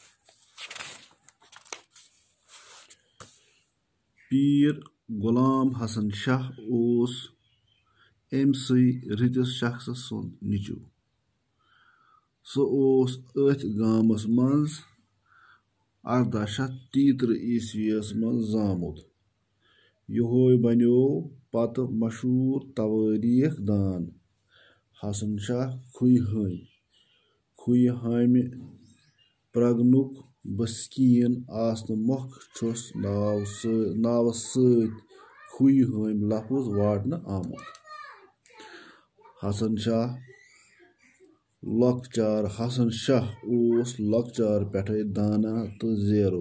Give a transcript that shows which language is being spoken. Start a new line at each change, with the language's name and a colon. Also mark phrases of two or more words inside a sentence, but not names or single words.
Kashmiri: पीर गुलाम हसन शाह ओस अमसी रतिस शख्स सुन निचू। सो ओस अथ गामस मज 1833 ईस्वीस मज जामुत। यहोय बन्यो पत मशहूर तवारीख दान। हसन शाह खुई हामी प्रगनुक बस्कीन आसन मोख छुस नावस सत खुई हामी लफ्ज वाटन आमुत। हसन शाह ओस लकचार पेठे दाना तो जेरुक।